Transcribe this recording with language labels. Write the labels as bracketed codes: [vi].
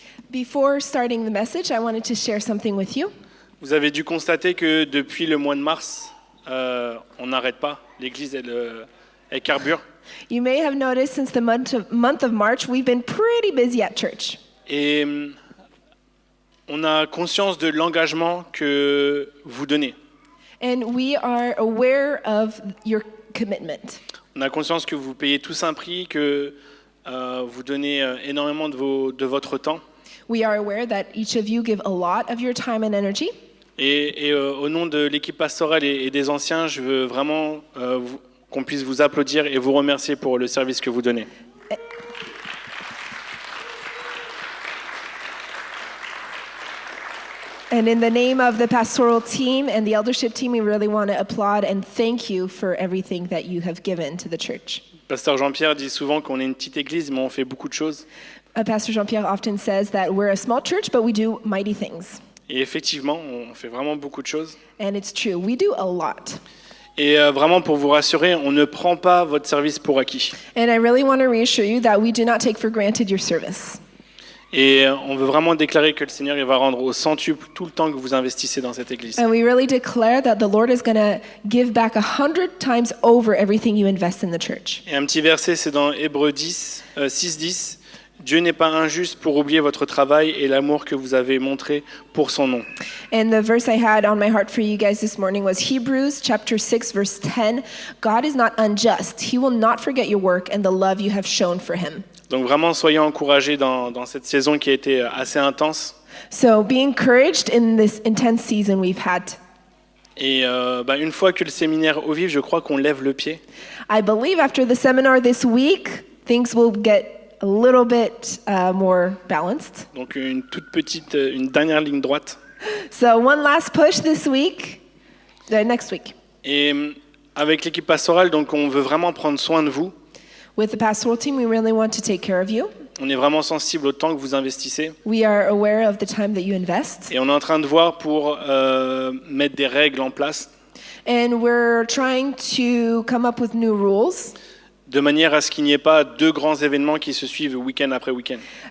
[en] Before starting the message, I wanted to share something with you. [fr] Vous avez dû constater que depuis le mois de mars, on n'arrête pas. L'église, elle carbure. [en] You may have noticed since the month of March, we've been pretty busy at church. [fr] Et on a conscience de l'engagement que vous donnez. [en] And we are aware of your commitment. [fr] On a conscience que vous payez tous un prix, que vous donnez énormément de votre temps. [en] We are aware that each of you give a lot of your time and energy. [fr] Et au nom de l'équipe pastorale et des anciens, je veux vraiment qu'on puisse vous applaudir et vous remercier pour le service que vous donnez. [en] And in the name of the pastoral team and the eldership team, we really want to applaud and thank you for everything that you have given to the church. [fr] Pasteur Jean-Pierre dit souvent qu'on est une petite église, mais on fait beaucoup de choses. [en] Pastor Jean-Pierre often says that we're a small church, but we do mighty things. [fr] Et effectivement, on fait vraiment beaucoup de choses. [en] And it's true, we do a lot. [fr] Et vraiment, pour vous rassurer, on ne prend pas votre service pour acquis. [en] And I really want to reassure you that we do not take for granted your service. [fr] Et on veut vraiment déclarer que le Seigneur il va rendre au centuple tout le temps que vous investissez dans cette église. [en] And we really declare that the Lord is going to give back 100 times over everything you invest in the church. [fr] Et un petit verset, c'est dans Hébreux 6:10. Dieu n'est pas injuste pour oublier votre travail et l'amour que vous avez montré pour son nom. [en] And the verse I had on my heart for you guys this morning was Hebrews chapter 6 verse 10. God is not unjust. He will not forget your work and the love you have shown for him. [fr] Donc vraiment, soyez encouragés dans cette saison qui a été assez intense. [en] So be encouraged in this intense season we've had. [fr] Et une fois que le séminaire au vif, je crois qu'on lève le pied. [en] I believe after the seminar this week, things will get a little bit more balanced. [fr] Donc une dernière ligne droite. [en] So one last push this week, next week. [fr] Et avec l'équipe pastorale, donc on veut vraiment prendre soin de vous. [en] With the pastoral team, we really want to take care of you. [fr] On est vraiment sensible au temps que vous investissez. [en] We are aware of the time that you invest. [fr] Et on est en train de voir pour mettre des règles en place. [en] And we're trying to come up with new rules. [fr] De manière à ce qu'il n'y ait pas deux grands événements qui se suivent week-end après week-end.